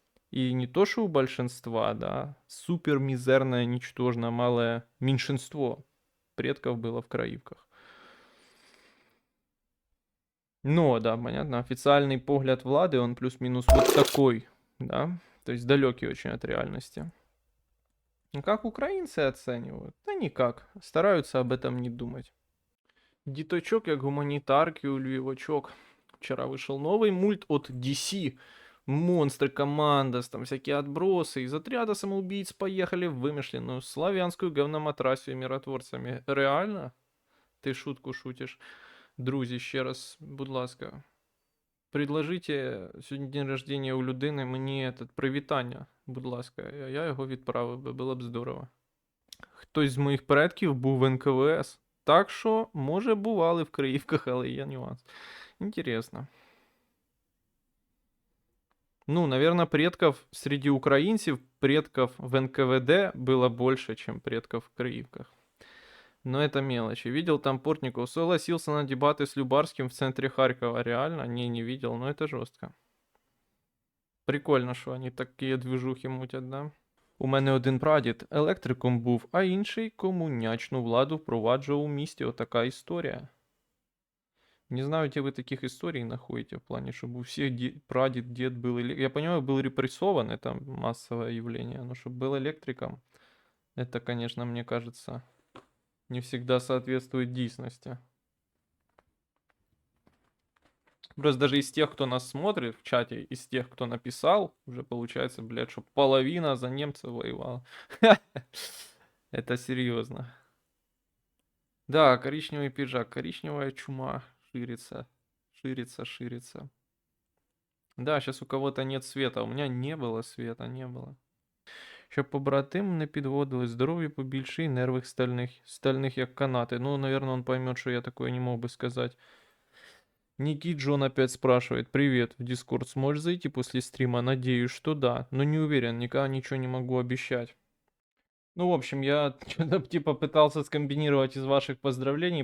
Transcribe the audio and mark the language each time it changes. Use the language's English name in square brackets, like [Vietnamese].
[Russian] И не то, что у большинства, да, супер мизерное, ничтожно малое меньшинство предков было в Краивках. Ну, да, понятно. Официальный погляд влады, он плюс-минус вот такой, да? То есть далекий очень от реальности. Ну, как украинцы оценивают? Да никак. Стараются об этом не думать. [Ukrainian] Діточок як гуманітарки у Львівочок. [Russian] Вчера вышел новый мульт от DC. Монстры, командос, там всякие отбросы. Из отряда самоубийц поехали в вымышленную славянскую говноматрасию миротворцами. Реально? Ты шутку шутишь. [Ukrainian] Друзі, ще раз, будь ласка, [Russian] предложите [Ukrainian] сьогодні [Russian] день рождения [Ukrainian] у людини мені привітання, будь ласка. Я його відправив би, було б здорово. Хтось з моїх предків був в НКВС. Так що, може, бували в Криївках, але є нюанс. Інтересно. [Russian] Ну, наверное, предков среди украинцев, предков в НКВД было больше, чем предков в Криевках. Но это мелочи. Видел там Портников, согласился на дебаты с Любарским в центре Харькова. Реально? Не видел, но это жестко. [Ukrainian] Прикольно, що вони такі движухи мутять, да? У мене один прадід електриком був, а інший комунячну владу впроваджував у місті. Отака історія. [Russian] Не знаю, где вы таких историй находите в плане, чтобы у всех прадед, дед был... Я понимаю, был репрессован, это массовое явление, но чтобы был электриком, это, конечно, мне кажется, не всегда соответствует действительности. Просто даже из тех, кто нас смотрит в чате, из тех, кто написал, уже получается, блядь, что половина за немцев воевала. Это серьезно. Да, коричневый пиджак, коричневая чума ширится, ширится. Да, сейчас у кого-то нет света, у меня не было света, не было. [Ukrainian] Щоб побратим не підводили, здоров'я побільше і нервих стальних як канаты. [Russian] Ну, наверное, он поймет, что я такое не мог бы сказать. Ники Джон опять спрашивает. Привет, в Дискорд сможешь зайти после стрима? Надеюсь, что да, но не уверен, никогда ничего не могу обещать. Ну, в общем, я что-то типа пытался скомбинировать из ваших поздравлений.